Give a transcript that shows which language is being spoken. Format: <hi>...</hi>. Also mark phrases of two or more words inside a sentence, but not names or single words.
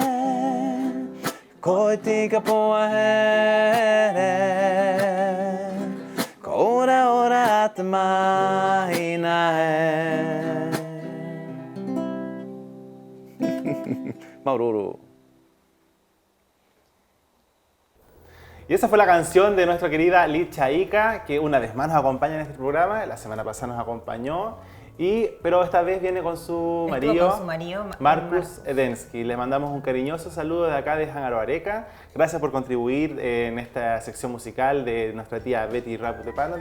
<rap>Ko i tika pua ere, ko ora te mahina e. Maururu.</rap> <es>Y esa fue la canción de nuestra querida Licha Ica, que una vez más nos acompaña en este programa. La semana pasada nos acompañó, pero esta vez viene con su marido, Marcus Edensky. Le mandamos un cariñoso saludo de acá de Hangaro Areca. Gracias por contribuir en esta sección musical de nuestra tía Betty Rap de Panda.</es>